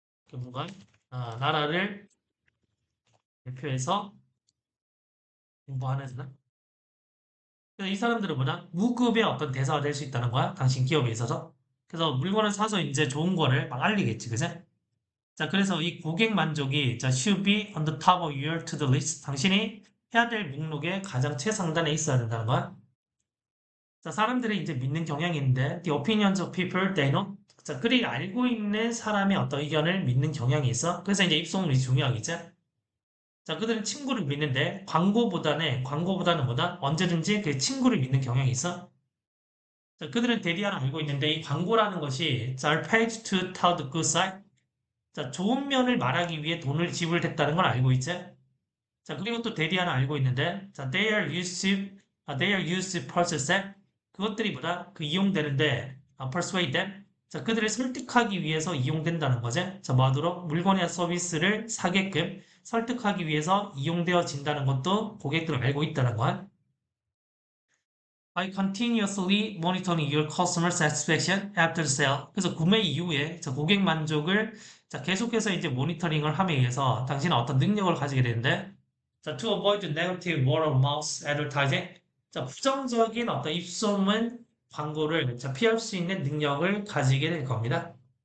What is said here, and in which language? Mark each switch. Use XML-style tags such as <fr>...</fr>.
<ko>그 뭔가 나라를 대표해서 홍보하는 사람. 그래서 이 사람들은 뭐냐? 무급의 어떤 대사가 될 수 있다는 거야. 당신 기업에 있어서. 그래서 물건을 사서 이제 좋은 거를 막 알리겠지, 그제? 자, 그래서 이 고객 만족이 자,</ko> <en>should be on the top of your to-do list.</en> <ko>당신이 해야 될 목록의 가장 최상단에 있어야 된다는 거야. 자, 사람들이 이제 믿는 경향이 있는데,</ko> <en>the opinions of people they know.</en> <ko>자, 그리 알고 있는 사람의 어떤 의견을 믿는 경향이 있어. 그래서 이제 입소문이 중요하겠지. 자, 그들은 친구를 믿는데, 광고보다는 뭐다? 언제든지 그 친구를 믿는 경향이 있어. 자, 그들은 대리하를 알고 있는데, 이 광고라는 것이, 자,</ko> <en>are paid to tell the good side.</en> <ko>자, 좋은 면을 말하기 위해 돈을 지불했다는 걸 알고 있지? 자, 그리고 또 대리하는 알고 있는데, 자,</ko> <en>they are used to purchase that.</en> <ko>그것들이 뭐다? 그 이용되는데,</ko> <en>persuade them.</en> <ko>자, 그들을 설득하기 위해서 이용된다는 거지. 자, 뭐하도록 물건이나 서비스를 사게끔 설득하기 위해서 이용되어진다는 것도 고객들은 알고 있다는 거야.</ko> <en>By continuously monitoring your customer satisfaction after the sale.</en> <ko>그래서 구매 이후에 자, 고객 만족을 자, 계속해서 이제 모니터링을 함에 의해서 당신은 어떤 능력을 가지게 되는데 자,</ko> <en>to avoid negative word of mouth advertising.</en> <ko>자, 부정적인 어떤 입소문 광고를 자, 피할 수 있는 능력을 가지게 될 겁니다.</ko>